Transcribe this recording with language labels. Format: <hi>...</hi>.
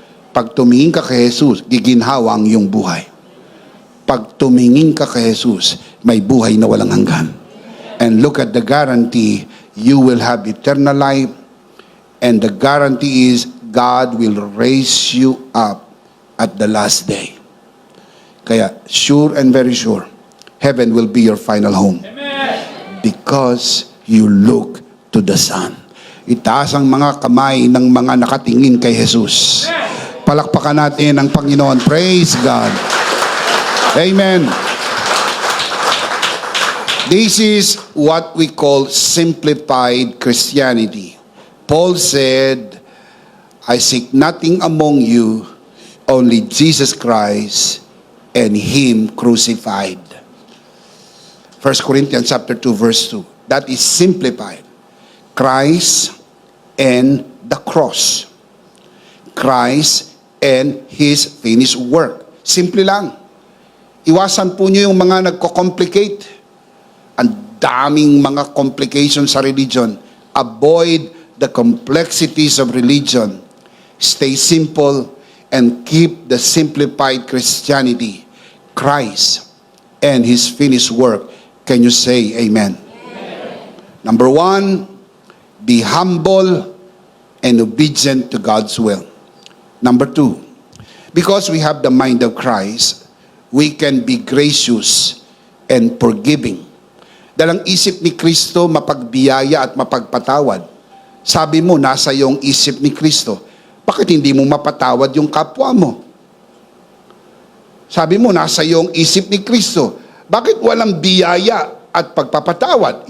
<tl>Pag tumingin ka kay Jesus, giginhawa ang iyong buhay. Pag tumingin ka kay Jesus, may buhay na walang hanggan.</tl> <en>And look at the guarantee, you will have eternal life. And the guarantee is, God will raise you up at the last day. Kaya, sure and very sure, heaven will be your final home. Amen. Because you look to the Son.</en> <tl>Itaas ang mga kamay ng mga nakatingin kay Jesus. Palakpakan natin ang Panginoon.</tl> <en>Praise God. Amen. This is what we call simplified Christianity. Paul said, I seek nothing among you, only Jesus Christ and Him crucified. 1 Corinthians chapter 2 verse 2. That is simplified. Christ and the cross. Christ and His finished work.</en> <tl>Simple lang. Iwasan po niyo yung mga nagko-complicate. Ang daming mga complications sa religion.</tl> <en>Avoid the complexities of religion. Stay simple and keep the simplified Christianity, Christ and His finished work. Can you say amen? Amen. Number 1, be humble and obedient to God's will. Number 2, because we have the mind of Christ, we can be gracious and forgiving.</en> <tl>Dahil ang isip ni Kristo mapagbiyaya at mapagpatawad. Sabi mo, nasa iyong isip ni Kristo. Bakit hindi mo mapatawad yung kapwa mo? Sabi mo, nasa iyong isip ni Kristo. Bakit walang biyaya at pagpapatawad?</tl>